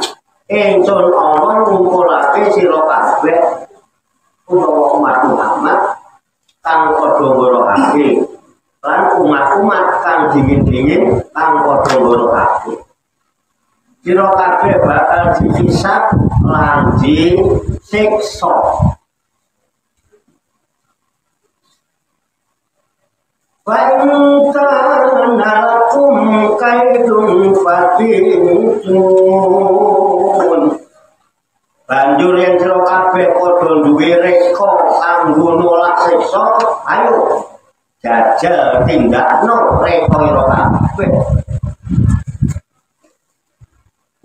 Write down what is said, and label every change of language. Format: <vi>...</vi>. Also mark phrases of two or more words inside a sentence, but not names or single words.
<jv>Ingsun ana ngumpulake sira kabeh utawa umat Muhammad kang padha ngorohake lan umat-umat kang dingin-dingin kang padha ngorohake. Sira kabeh bakal dihisab lan disiksa.</jv> <ar>وإن كان لكم كيد فكيدون.</ar> <jv>Banjur yang sira kabeh padha duwe reka kanggo nolak siksa, ayo jajal tindakno reka ira kabeh.</jv>